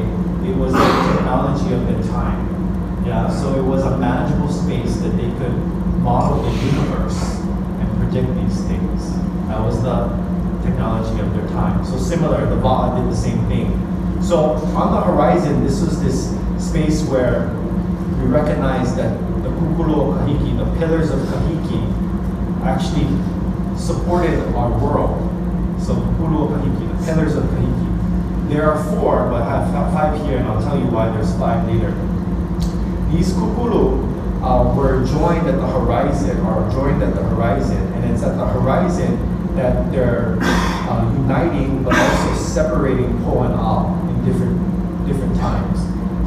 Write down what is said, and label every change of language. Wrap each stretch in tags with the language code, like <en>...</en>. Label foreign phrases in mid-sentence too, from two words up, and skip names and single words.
<en>It was the technology of the time. Yeah, so it was a manageable space that they could model the universe and predict these things. That was the technology of their time. So similar, the va'a did the same thing. So on the horizon, this was this space where we recognized that the</en> <mi>kukulu o kahiki,</mi> <en>the pillars of kahiki, actually supported our world.</en> <mi>So kukulu o kahiki,</mi> <en>the pillars of kahiki. There are 4, but I have 5 here, and I'll tell you why there's 5 later. These kukulu were joined at the horizon, and it's at the horizon that they're uniting, but also separating po and ao in different times.</en>